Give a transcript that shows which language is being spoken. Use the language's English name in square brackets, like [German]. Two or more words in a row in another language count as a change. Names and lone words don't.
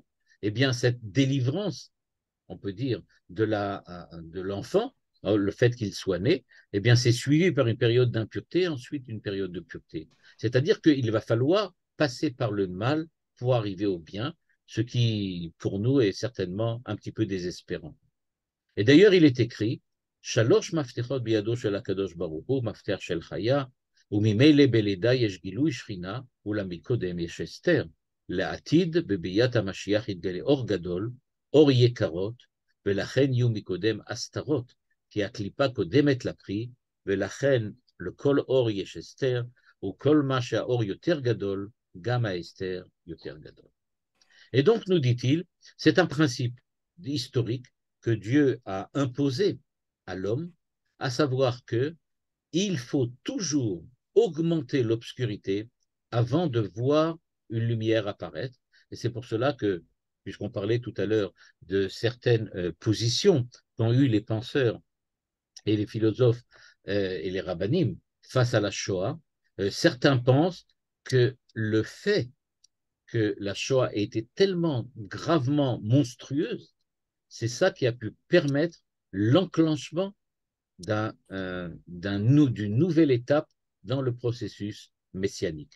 [French] Eh bien, cette délivrance, on peut dire, de l'enfant, le fait qu'il soit né, eh bien, c'est suivi par une période d'impureté, ensuite une période de pureté. C'est-à-dire qu'il va falloir passer par le mal pour arriver au bien, ce qui, pour nous, est certainement un petit peu désespérant. Et d'ailleurs, il est écrit, [Hebrew] שלוש מפתחות בידו של הקדוש ברוך הוא, מפתח של חיה, וממילא בלידה יש גילוי שכינה, אולם מקודם יש אסתר. לעתיד, בביאת המשיח יתגלה אור גדול, אור יקרות, ולכן יהיו מקודם הסתרות, כי הקליפה קודמת לפרי, ולכן לכל אור יש אסתר, וכל מה שהאור יותר גדול, גם האסתר יותר גדול. [French] Et donc, nous dit-il, c'est un principe historique que Dieu a imposé à l'homme, à savoir que il faut toujours augmenter l'obscurité avant de voir une lumière apparaître. Et c'est pour cela que, puisqu'on parlait tout à l'heure de certaines positions qu'ont eu les penseurs et les philosophes et les rabbinim face à la Shoah, certains pensent que le fait que la Shoah ait été tellement gravement monstrueuse, c'est ça qui a pu permettre l'enclenchement d'une nouvelle étape dans le processus messianique.